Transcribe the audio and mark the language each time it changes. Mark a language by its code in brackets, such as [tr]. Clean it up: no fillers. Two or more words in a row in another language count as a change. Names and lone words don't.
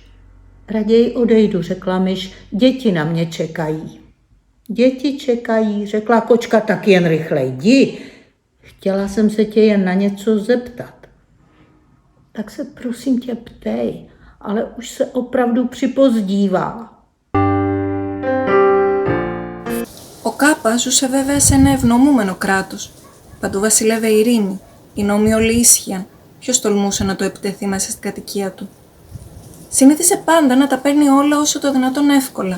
[cs] Raději odejdu, řekla myš, děti na mě čekají. Děti čekají, řekla kočka, tak jen rychle jdi. Chtěla jsem se tě jen na něco zeptat. Tak se prosím tě ptej, ale už se opravdu připozdívá. [el] Ο Κάπα ζούσε βέβαια σε ένα ευνομούμενο κράτος. Παντού βασιλεύε ειρήνη, οι νόμοι όλοι ίσχυαν. Ποιος τολμούσε να το επιτεθεί μέσα στην κατοικία του? Συνήθισε πάντα να τα παίρνει όλα όσο το δυνατόν εύκολα.